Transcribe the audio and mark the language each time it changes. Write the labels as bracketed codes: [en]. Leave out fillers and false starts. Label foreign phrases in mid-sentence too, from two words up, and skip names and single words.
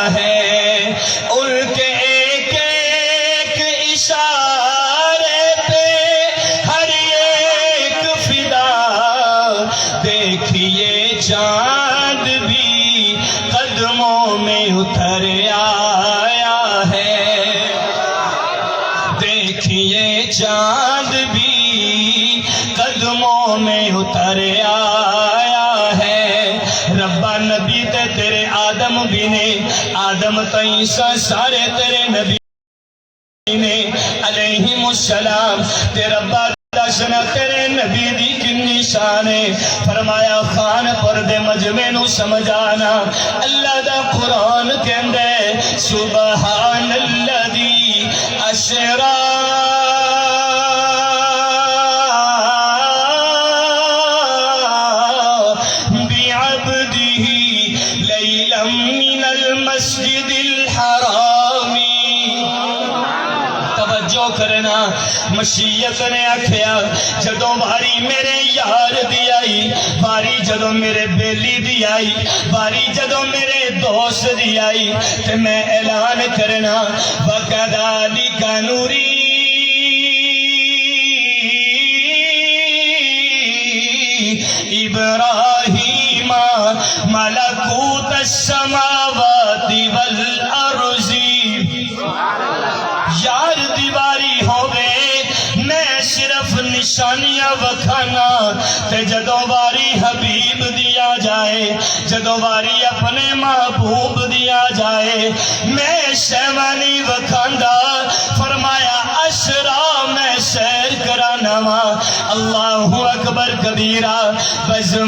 [ur] ہے، ان کے ایک ایک اشارے پہ ہر ایک فدا، دیکھیے چاند بھی قدموں میں اتر آیا ہے، دیکھیے چاند بھی قدموں میں اتر آیا ہے۔ [pa] ربا نبی تے تیرے آدم بھی نے، آدم تو عیسیٰ سارے تیرے نبی نے [ar] علیہم السلام، [pa] تے ربا دسنا تیرے نبی دی کنی شان ہے۔ فرمایا خان پر دے مجمع نو سمجھانا، اللہ دا قرآن کہندے [ar] سبحان الذی اسرا بعبدہ لیلا من المسجد الحرام۔ [pa] توجہ کرنا، مشیت نے آکھیا جدوں باری میرے یار دی آئی، باری جدوں میرے بیلی دی آئی، باری جدوں میرے دوست دی آئی، تے میں اعلان کرنا [ar] وَكَذَلِكَ نُرِي إِبْرَاهِيمَ مَلَكُوتَ السَّمَاوَاتِ وَالْأَرْضِ۔ [pa] یار دیواری ہوئے میں صرف نشانیاں وکھانا، تے جدوں باری حبیب دیا جائے، جدوں باری اپنے محبوب دیا جائے، میں شیوانی وکھاندا۔ فرمایا اسرا میں سیر کرانا وا، [ar] اللہ اکبر کبیرہ، [pa] بزم